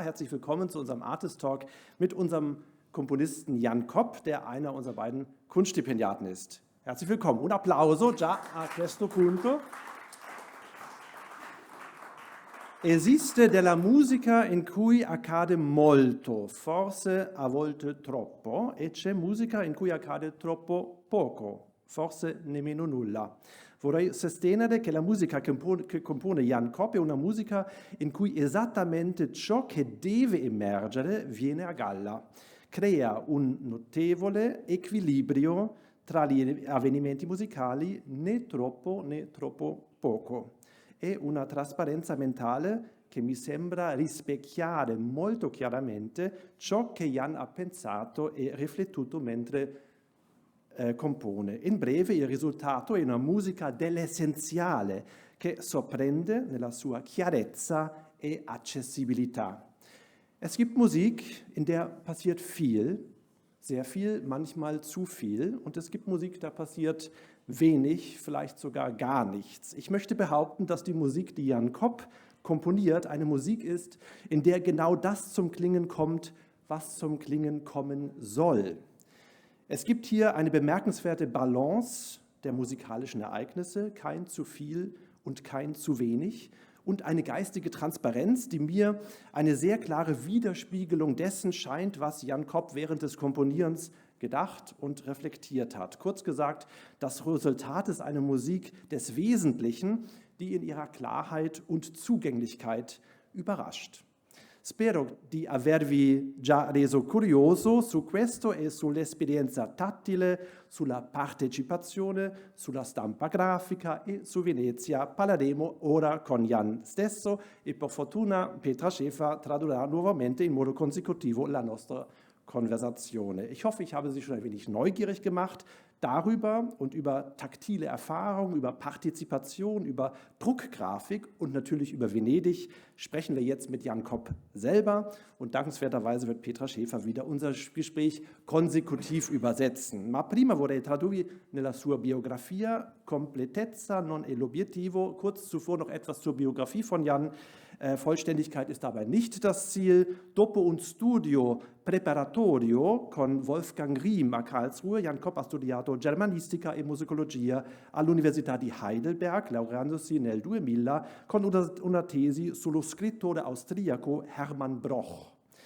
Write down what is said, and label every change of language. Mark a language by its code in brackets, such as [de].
[de] Herzlich willkommen zu unserem Artist Talk mit unserem Komponisten Jan Kopp, der einer unserer beiden Kunststipendiaten ist. Herzlich willkommen. [it] Un applauso già a questo punto. Esiste della musica in cui accade molto, forse a volte troppo, e c'è musica in cui accade troppo poco, forse nemmeno nulla. Vorrei sostenere che la musica che compone Jan Kopp è una musica in cui esattamente ciò che deve emergere viene a galla. Crea un notevole equilibrio tra gli avvenimenti musicali, né troppo poco. È una trasparenza mentale che mi sembra rispecchiare molto chiaramente ciò che Jan ha pensato e riflettuto mentre compone. In breve, il risultato è una musica dell'essenziale che sorprende nella sua chiarezza e accessibilità. [de] Es gibt Musik, in der passiert viel, sehr viel, manchmal zu viel, und es gibt Musik, da passiert wenig, vielleicht sogar gar nichts. Ich möchte behaupten, dass die Musik, die Jan Kopp komponiert, eine Musik ist, in der genau das zum Klingen kommt, was zum Klingen kommen soll. Es gibt hier eine bemerkenswerte Balance der musikalischen Ereignisse, kein zu viel und kein zu wenig, und eine geistige Transparenz, die mir eine sehr klare Widerspiegelung dessen scheint, was Jan Kopp während des Komponierens gedacht und reflektiert hat. Kurz gesagt, das Resultat ist eine Musik des Wesentlichen, die in ihrer Klarheit und Zugänglichkeit überrascht. [it] Spero di avervi già reso curioso su questo e sull'esperienza tattile, sulla partecipazione, sulla stampa grafica e su Venezia. Parleremo ora con Jan stesso e per fortuna Petra Schäfer tradurrà nuovamente in modo consecutivo la nostra Konversation. [de] Ich hoffe, ich habe Sie schon ein wenig neugierig gemacht. Darüber und über taktile Erfahrung, über Partizipation, über Druckgrafik und natürlich über Venedig sprechen wir jetzt mit Jan Kopp selber. Und dankenswerterweise wird Petra Schäfer wieder unser Gespräch konsekutiv übersetzen. [it] Ma prima vorrei tradurre nella sua biografia, completezza non è l'obiettivo. [de] Kurz zuvor noch etwas zur Biografie von Jan. Vollständigkeit ist dabei nicht das Ziel. [it] Dopo un studio preparatorio con Wolfgang Riem a Karlsruhe, Jan Kopp ha studiato germanistica e musicologia all'Università di Heidelberg, laureandosi nel 2000 con una tesi sullo scrittore austriaco Hermann Broch.